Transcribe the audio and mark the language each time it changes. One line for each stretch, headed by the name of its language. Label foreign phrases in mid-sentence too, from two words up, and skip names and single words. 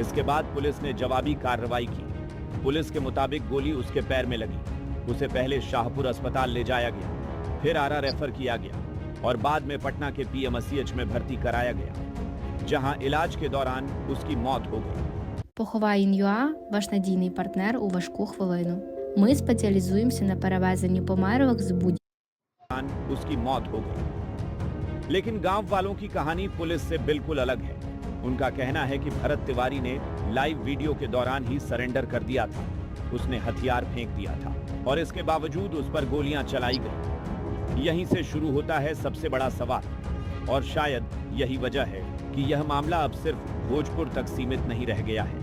Hindi: इसके बाद पुलिस ने जवाबी कार्रवाई की। पुलिस के मुताबिक गोली उसके पैर में लगी। उसे पहले शाहपुर अस्पताल ले जाया गया, फिर आरा रेफर किया गया और बाद में पटना के पीएमसीएच में भर्ती कराया गया, जहां इलाज के दौरान उसकी मौत हो गई।
Ukrainian: Поховай.ua – ваш надійний партнер у важку хвилину. Ми спеціалізуємося на перевезенні померлих з будь-якого
Hindi: उसकी मौत हो गई। लेकिन गांव वालों की कहानी पुलिस से बिल्कुल अलग है। उनका कहना है कि भरत तिवारी ने
English: live video
Hindi: के दौरान ही सरेंडर कर दिया था। उसने हथियार फेंक दिया था और इसके बावजूद उस पर गोलियां चलाई गई। यहीं से शुरू होता है सबसे बड़ा सवाल और शायद यही वजह है कि यह मामला अब सिर्फ भोजपुर तक सीमित नहीं रह गया है।